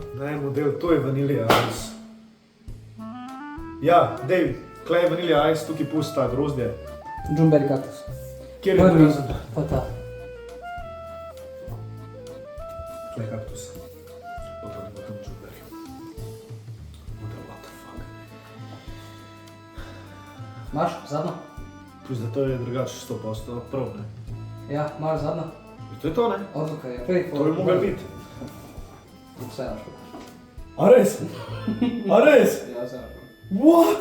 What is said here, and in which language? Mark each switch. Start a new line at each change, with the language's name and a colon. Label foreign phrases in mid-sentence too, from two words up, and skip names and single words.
Slovenian: Daj model, to je vanilija ice. Ja, dej, kle je vanilija ice, tukaj pusti ta grozdje. Džumberry kaktus. Kjer je Prvi, prazen? pa ta. Kle je kaktus. Pa to ne bo tam džumberry.
English: What the fuck.
Slovenian: Imaš zadnjo? Plus da to je drugače 100% prav, ne? Ja, imaš zadnjo? To je to, ne? Odlukaj je. Prej, To je mogel biti. Vse imaš. A res? A res? Ja, vse imaš. What?